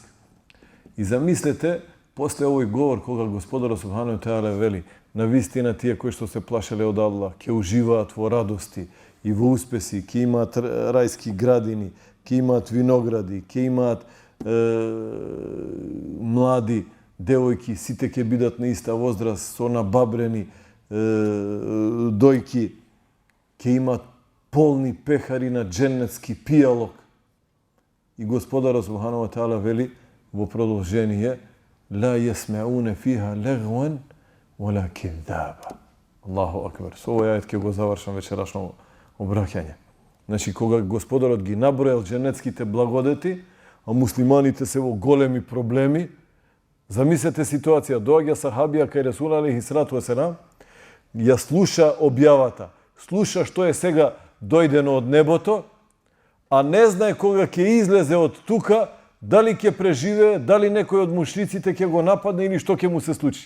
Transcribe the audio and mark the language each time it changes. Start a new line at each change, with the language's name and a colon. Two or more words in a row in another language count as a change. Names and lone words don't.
Macedonian: И замислете, после овој говор кога Господарот
Arabic: سبحانه وتعالى
Macedonian: вели, на вистина тие кои што се плашеле од Аллах, ќе уживаат во радости и во успеси, ќе имаат рајски градини, ќе имаат виногради, ќе имаат млади девојки, сите ќе бидат на иста возраст, со набабрени дојки, ќе имаат полни пехари на џеннетски пијалок. И Господарот
Arabic: سبحانه وتعالى
Macedonian: вели во продолжение:
Arabic: لا يسمعون فيها لغوا ولا كذابا. الله أكبر.
Macedonian: Со овој ајет ќе го завршам вечерашно обраќање. Значи, кога Господарот ги набројал џеннетските благодети, а муслиманите се во големи проблеми, замислете ситуација, доаѓа сахабија кај Ресул
Arabic: عليه الصلاة والسلام,
Macedonian: ја слуша објавата, слуша што е сега дојдено од небото, а не знае кога ќе излезе од тука, дали ќе преживее, дали некој од мушриците ќе го нападне или што ќе му се случи.